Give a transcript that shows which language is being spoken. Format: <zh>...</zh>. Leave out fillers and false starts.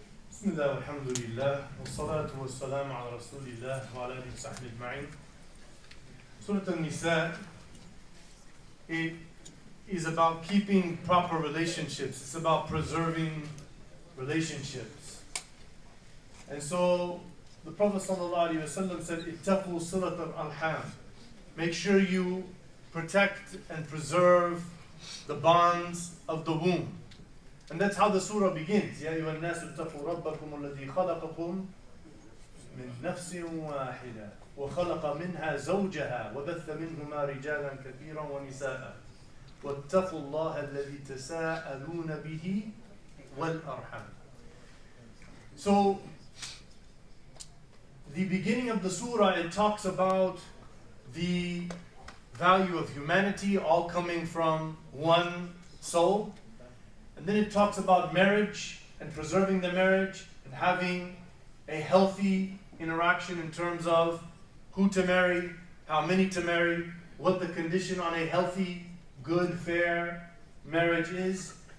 <ar>بسم الله والحمد لله والصلاة والسلام على رسول الله وعلى آله وصحبه أجمعين.</ar> <en>Surah An-Nisa, it is about keeping proper relationships. It's about preserving relationships. And so the Prophet ﷺ said,</en> <ar>"Ittaqu silat al-arham."</ar> <en>Make sure you protect and preserve the bonds of the womb. And that's how the surah begins.</en> <ar>يا أيها الناس اتقوا ربكم الذي خلقكم من نفس واحدة وخلق منها زوجها وبث منهما رجالا كثيرا ونساء واتقوا الله الذي تساءلون به والأرحام.</ar> <en>So the beginning of the surah, it talks about the value of humanity all coming from one soul. And then it talks about marriage and preserving the marriage and having a healthy interaction in terms of who to marry, how many to marry, what the condition on a healthy, good, fair marriage is.</en>